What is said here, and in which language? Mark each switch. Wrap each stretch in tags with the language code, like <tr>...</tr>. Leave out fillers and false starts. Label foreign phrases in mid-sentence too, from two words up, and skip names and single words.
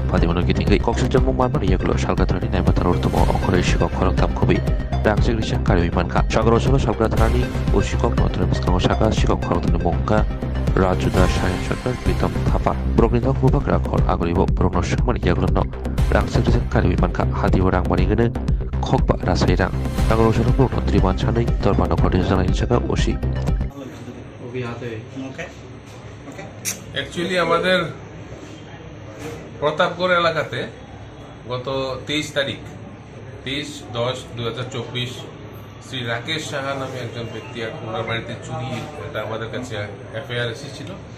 <trp>फादिमनो गिदिङै कक्सजों मानबानि एगुलो सालगा थानानि नायमाथार उर्तम अंखरै सिकक खर'कथाम खुबै रांजेग्रिजों कारिबि मानखा सागर ओनसोलाव सालगा थानानि उसिकक नथुन मिसकाङाव सागा सिकक खर'कथामनि मुंखा राजु दास सायन सरकार प्रीतम थापा ब्रकनि दाव हुबाक राखर आगरिबो ब्रकनो सुमनि एगुलो रांजेग्रिजों कारिबि मानखा हादिबो रांबारिगोनो खगबा रासाय रां सागर ओनसोलाव ब्रकनो त्रिमान सानै दरबानो खर'नि जानायनि सागा ओसि</trp> <bn>অ্যাকচুয়ালি আমাদের প্রতাপগড় এলাকাতে গত 23 তারিখ 23/10/2024 শ্রী রাকেশ সাহা নামে একজন ব্যক্তি ওনার বাড়িতে চুরি এটা আমাদের কাছে এফআইআর এসেছিল।</bn>